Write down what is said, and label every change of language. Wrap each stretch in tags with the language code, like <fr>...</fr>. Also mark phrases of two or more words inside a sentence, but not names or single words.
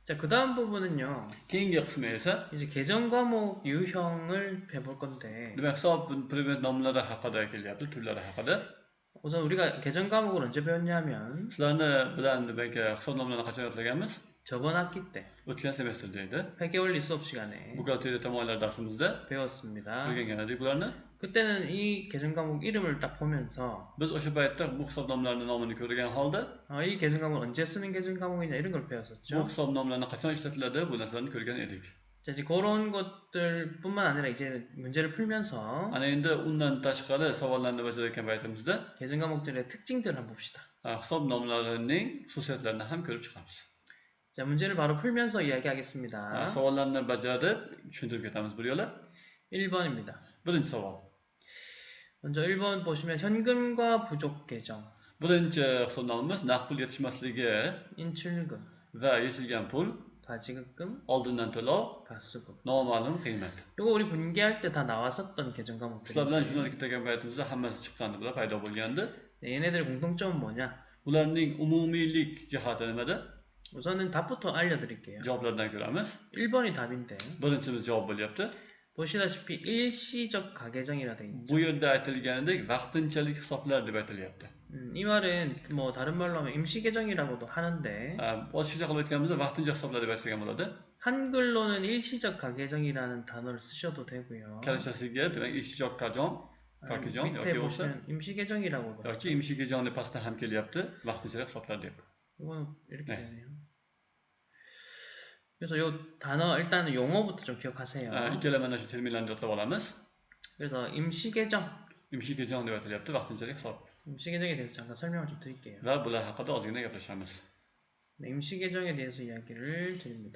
<ko>자, 그 다음 부분은요.</ko> <uz>keyingi qismi esa</uz> <ko>이제 계정 과목 유형을 해볼 건데</ko> <uz>demak hisob predmet nomlari haqida kelyapti, turlari haqida.</uz> <ko>우선 우리가 계정 과목을 언제 배웠냐면</ko> <uz>Sizlarni bilan demak hisob nomlarini qachon o'rganganmiz?</uz> <ko>저번 학기 때</ko> <uz>O'tgan semestrda edi.</uz> <ko>회계원리 수업 시간에</ko> <uz>Buxgalteriya tamoyillar darsimizda</uz> <ko>배웠습니다.</ko> <uz>o'rgangan edik bularni.</uz> <ko>그때는 이 계정 과목 이름을 딱 보면서</ko> <uz>Biz o'sha paytda bu hisob nomlarining nomini ko'rgan holda</uz> <ko>이 계정 과목은 언제 쓰는 계정 과목이냐 이런 걸</ko> <uz>bu</uz> <ko>배웠었죠.</ko> <uz>hisob nomlarini qachon ishlatiladi bu narsalarni ko'rgan edik.</uz> <ko>자, 이제 그런 것들뿐만 아니라 이제 문제를 풀면서</ko> <uz>Ana endi undan tashqari savollarni bajarayotgan paytimizda</uz> <ko>계정 과목들의 특징들을 한번 봅시다.</ko> <uz>hisob nomlarining xususiyatlarini ham ko'rib chiqamiz.</uz> <ko>자, 문제를 바로 풀면서 이야기하겠습니다.</ko> <uz>Savollarni bajarib tushuntirib ketamiz bir yo'la.</uz> <ko>1번입니다.</ko> <uz>Birinchi savol.</uz> <ko>먼저 1번 보시면 현금과 부족 계정,</ko> <uz>Birinchi hisobnomamiz naqd pul yetishmasligi</uz> <ko>인출금,</ko> <uz>va yechilgan pul,</uz> <ko>가지급금,</ko> <uz>oldindan to'lov,</uz> <ko>가수급.</ko> <uz>noma'lum qiymat.</uz> <ko>이거 우리 분기할 때 다 나왔었던 계정 과목들.</ko> <uz>Sizlar bilan jurnalga kelgan paytimizda hammasi chiqqandi, bular paydo bo'lgandi.</uz> <ko>얘네들의 공통점은 뭐냐?</ko> <uz>Ularning umumiylik jihati nimada?</uz> <ko>우선은 답부터 알려드릴게요.</ko> <uz>Javoblardan ko'ramiz.</uz> <ko>1번이 답인데</ko> <uz>Birinchimiz javob bo'lyapti.</uz> <ko>보시다시피 일시적 가계정이라 돼 있죠.</ko> <uz>Bu yerda aytilganidek vaqtinchalik hisoblar deb aytilyapti.</uz> <ko>이 말은 뭐 다른 말로 하면 임시 계정이라고도 하는데</ko> <uz>Boshqacha qilib aytganimizda vaqtincha hisoblar deb aytsak ham bo'ladi.</uz> <ko>한글로는 일시적 가계정이라는 단어를 쓰셔도 되고요.</ko> <uz>Kalishasiga demak</uz> <ko>일시적 가계정 밑에</ko> <uz>yoki bo'lsa</uz> <ko>보시면 임시 계정이라고</ko> <uz>yoki</uz> <ko>임시 계정</ko> <uz>deb pastda ham kelyapti, vaqtinchalik hisoblar deb.</uz> <ko>이건 이렇게 네. 되네요. 그래서 요 단어 일단 용어부터 좀 기억하세요.</ko> <uz>Ikkala mana shu terminlarni yodlab olamiz.</uz> <ko>그래서 임시 계정, 임시 계정</ko> <uz>deb aytilyapti, vaqtinchalik hisob.</uz> <ko>임시 계정에 대해서 잠깐 설명을 좀 드릴게요.</ko> <uz>Va bular haqida ozgina gaplashamiz.</uz> <ko>네, 임시 계정에 대해서 이야기를 드립니다.</ko>